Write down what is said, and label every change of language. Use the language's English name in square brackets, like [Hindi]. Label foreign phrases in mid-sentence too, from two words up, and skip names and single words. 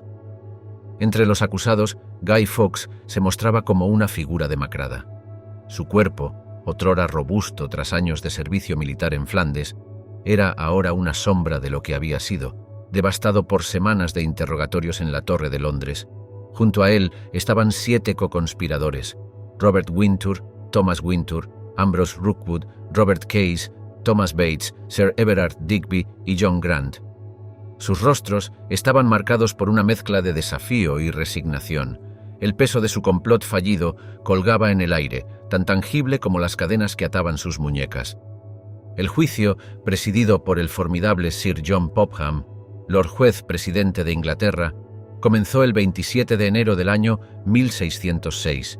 [Spanish] Entre los acusados, Guy Fawkes se mostraba como una figura demacrada. Su cuerpo, otrora robusto tras años de servicio militar en Flandes, era ahora una sombra de lo que había sido, devastado por semanas de interrogatorios en la Torre de Londres. Junto a él estaban 7 coconspiradores: Robert Wintour, Thomas Wintour, Ambrose Rookwood, Robert Case, Thomas Bates, Sir Everard Digby y John Grant. Sus rostros estaban marcados por una mezcla de desafío y resignación. El peso de su complot fallido colgaba en el aire, tan tangible como las cadenas que ataban sus muñecas. El juicio, presidido por el formidable Sir John Popham, Lord Juez Presidente de Inglaterra, comenzó el 27 de enero del año 1606.